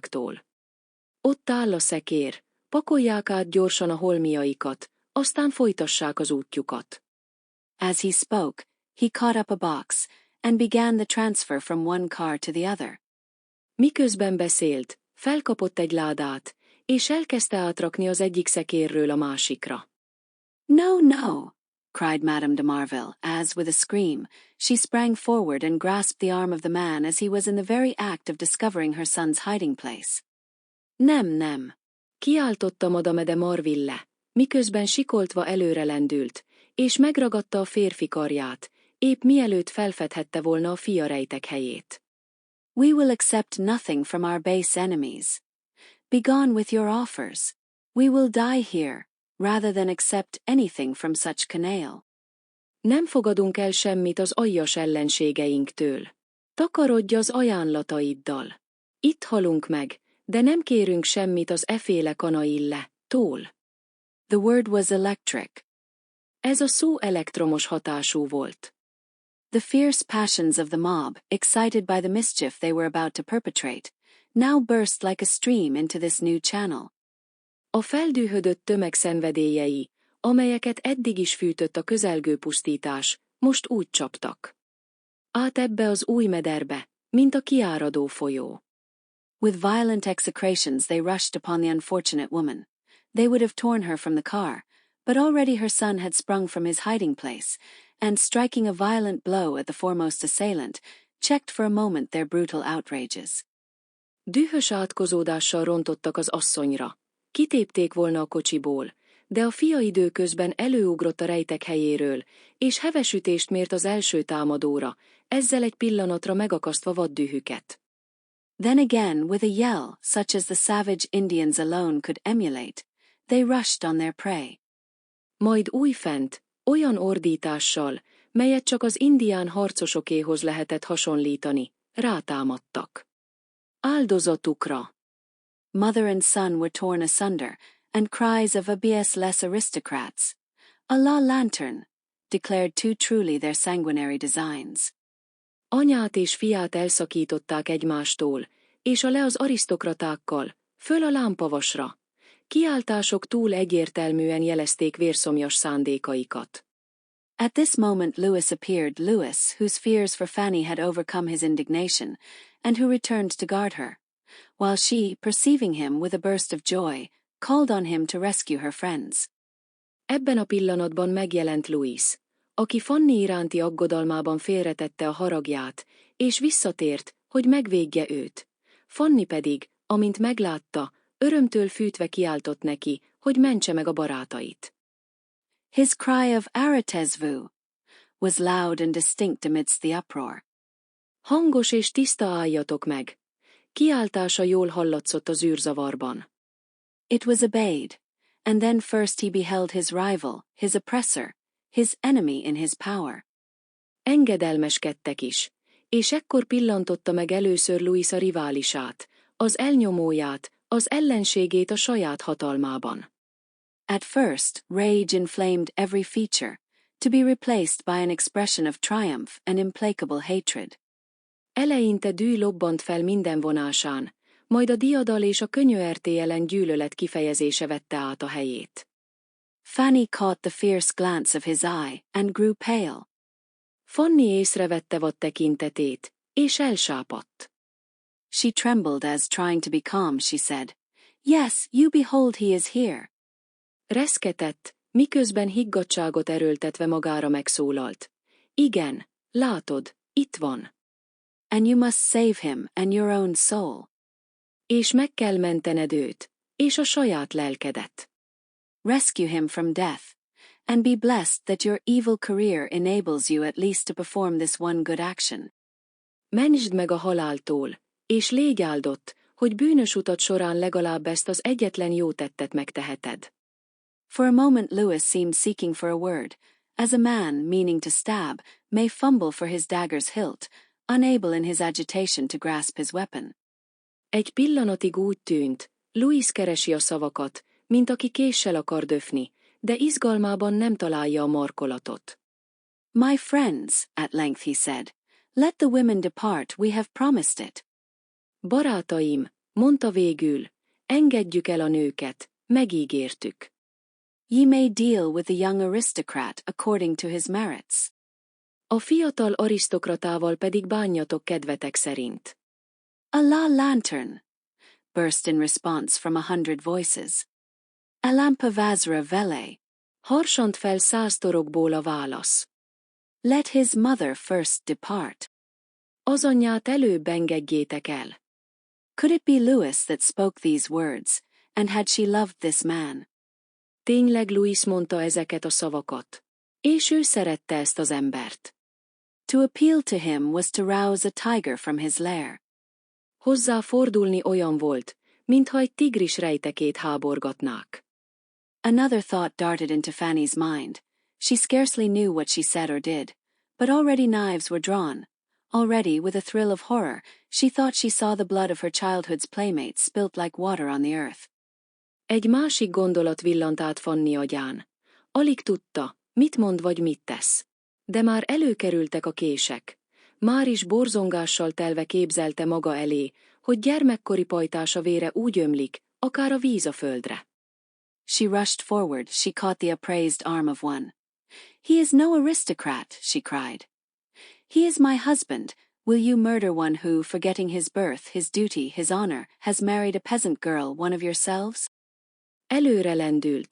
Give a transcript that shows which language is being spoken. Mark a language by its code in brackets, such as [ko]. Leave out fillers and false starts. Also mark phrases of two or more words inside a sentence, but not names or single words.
[hu] Ott áll a szekér, pakolják át gyorsan a holmiaikat, aztán folytassák az útjukat. [en] As he spoke, he caught up a box, and began the transfer from one car to the other. [hu] Miközben beszélt, felkapott egy ládát, és elkezdte átrakni az egyik szekérről a másikra. [en] No, no, cried Madame de Marville, as, with a scream, she sprang forward and grasped the arm of the man as he was in the very act of discovering her son's hiding place. [hu] Nem, nem, kiáltotta Madame de Marville, miközben sikoltva előre lendült, és megragadta a férfi karját, épp mielőtt felfedhette volna a fia rejtek helyét. [en] We will accept nothing from our base enemies. Begone with your offers. We will die here, rather than accept anything from such canaille. [hu] Nem fogadunk el semmit az aljas ellenségeinktől. Takarodj az ajánlataiddal. Itt halunk meg, de nem kérünk semmit az eféle kanaille-tól. [en] The word was electric. [hu] Ez a szó elektromos hatású volt. [en] The fierce passions of the mob, excited by the mischief they were about to perpetrate, now burst like a stream into this new channel. [hu] A feldühödött tömeg szenvedélyei, amelyeket eddig is fűtött a közelgő pusztítás, most úgy csaptak át ebbe az új mederbe, mint a kiáradó folyó. [en] With violent execrations they rushed upon the unfortunate woman. They would have torn her from the car, but already her son had sprung from his hiding place, and striking a violent blow at the foremost assailant, checked for a moment their brutal outrages. [hu] Dühös átkozódással rontottak az asszonyra. Kitépték volna a kocsiból, de a fia időközben előugrott a rejtek helyéről, és heves ütést mért az első támadóra, ezzel egy pillanatra megakasztva vaddühüket. [en] Then again, with a yell, such as the savage Indians alone could emulate, they rushed on their prey. [hu] Majd újfent, olyan ordítással, melyet csak az indián harcosokéhoz lehetett hasonlítani, rátámadtak áldozatukra. [en] Mother and son were torn asunder, and cries of [fr] "Abies les aristocrats! A la lantern!" [en] declared too truly their sanguinary designs. [hu] Anyát és fiát elszakították egymástól, és a le az arisztokratákkal, föl a lámpavasra. Kiáltások túl egyértelműen jelezték vérszomjas szándékaikat. [en] At this moment Louis appeared, Louis, whose fears for Fanny had overcome his indignation, and who returned to guard her, while she, perceiving him with a burst of joy, called on him to rescue her friends. [hu] Ebben a pillanatban megjelent Louis, aki Fanny iránti aggodalmában félretette a haragját, és visszatért, hogy megvédje őt. Fanny pedig, amint meglátta, örömtől fűtve kiáltott neki, hogy mentse meg a barátait. [en] His cry of "Arretez-vous" was loud and distinct amidst the uproar. [hu] Hangos és tiszta álljatok meg! Kiáltása jól hallatszott az űrzavarban. [en] It was obeyed, and then first he beheld his rival, his oppressor, his enemy in his power. [hu] Engedelmeskedtek is, és ekkor pillantotta meg először Louis a riválisát, az elnyomóját, az ellenségét a saját hatalmában. [en] At first, rage inflamed every feature, to be replaced by an expression of triumph and implacable hatred. [hu] Eleinte dű lobbant fel minden vonásán, majd a diadal és a könyörtélyelen gyűlölet kifejezése vette át a helyét. [en] Fanny caught the fierce glance of his eye, and grew pale. [hu] Fanny észrevette vad tekintetét, és elsápadt. [en] She trembled as, trying to be calm, she said, "Yes, you behold he is here." [hu] Reszketett, miközben higgadtságot erőltetve magára megszólalt. Igen, látod, itt van. [en] And you must save him and your own soul. [hu] És meg kell mentened őt, és a saját lelkedet. [en] Rescue him from death, and be blessed that your evil career enables you at least to perform this one good action. [hu] Mentsd meg a haláltól, és légy áldott, hogy bűnös utat során legalább ezt az egyetlen jó tettet megteheted. [en] For a moment Louis seemed seeking for a word, as a man, meaning to stab, may fumble for his dagger's hilt, unable in his agitation to grasp his weapon. [hu] Egy pillanatig úgy tűnt, Louis keresi a szavakat, mint aki késsel akar döfni, de izgalmában nem találja a markolatot. [en] My friends, at length he said, let the women depart, we have promised it. [hu] Barátaim, mondta végül, engedjük el a nőket, megígértük. [en] Ye may deal with the young aristocrat according to his merits. [hu] A fiatal arisztokratával pedig bánjatok kedvetek szerint. [fr] A la lantern, [en] burst in response from 100 voices. [hu] A lampa vazra vele, Harsant fel 100 torokból a válasz. [en] Let his mother first depart. [hu] Az anyját előbb engedjétek el. [en] Could it be Louis that spoke these words, and had she loved this man? [hu] Tényleg Louis mondta ezeket a szavakat. És ő szerette ezt az embert. [en] To appeal to him was to rouse a tiger from his lair. [hu] Hozzá fordulni olyan volt, mintha egy tigris rejtekét háborgatnák. [en] Another thought darted into Fanny's mind. She scarcely knew what she said or did, but already knives were drawn. Already, with a thrill of horror, she thought she saw the blood of her childhood's playmates spilt like water on the earth. [hu] Egy másik gondolat villant át Fanny agyán. Alig tudta, mit mond vagy mit tesz. De már előkerültek a kések. Már is borzongással telve képzelte maga elé, hogy gyermekkori pajtása vére úgy ömlik, akár a víz a földre. [en] She rushed forward, she caught the upraised arm of one. He is no aristocrat, she cried. He is my husband. Will you murder one who, forgetting his birth, his duty, his honor, has married a peasant girl, one of yourselves? [hu] Előre lendült.